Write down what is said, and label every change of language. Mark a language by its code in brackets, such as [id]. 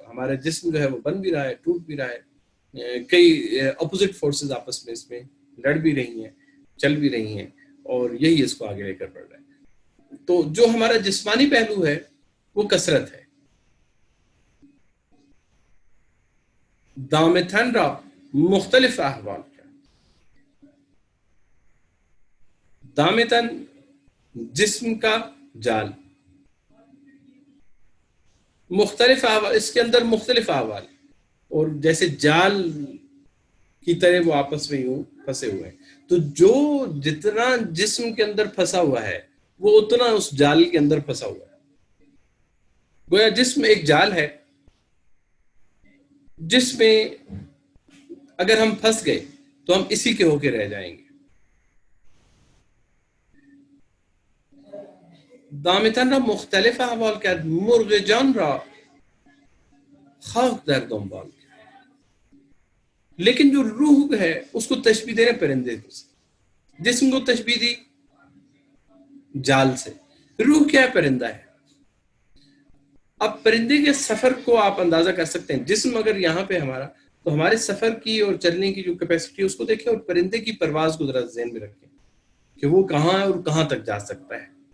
[ur] ہمارا جسم جو ہے وہ بن بھی رہا ہے, ٹوٹ بھی رہا ہے, کئی اپوزٹ فورسز آپس میں اس میں لڑ بھی رہی ہیں, چل بھی رہی ہیں, اور یہی اس کو آگے لے کر بڑھ رہا ہے. تو جو ہمارا جسمانی پہلو ہے وہ کثرت ہے, [fa] دامتن را مختلف احوال کرد. [ur] دامتن جسم کا جال، مختلف احوال، اس کے اندر مختلف احوال، اور جیسے جال کی طرح وہ آپس میں یوں پھنسے ہوئے ہیں. تو جو جتنا جسم کے اندر پھنسا ہوا ہے وہ اتنا اس جال کے اندر پھنسا ہوا ہے. گویا جسم ایک جال ہے جس میں اگر ہم پھنس گئے تو ہم اسی کے ہو کے رہ جائیں گے. [fa] دامتن را مختلف احوال کرد، مرغ جان را خاک در دنبال کرد. [ur] لیکن جو روح ہے اس کو تشبیہ دے رہے پرندے سے، جسم کو تشبیہ دی جال سے. روح کیا ہے؟ پرندہ ہے. اب پرندے کے سفر کو آپ اندازہ کر سکتے ہیں. جسم اگر یہاں پہ ہمارا، تو ہمارے سفر کی اور چلنے کی جو کیپیسٹی ہے اس کو دیکھیں، اور پرندے کی پرواز کو ذرا ذہن میں رکھیں کہ وہ کہاں ہے اور کہاں تک جا سکتا ہے.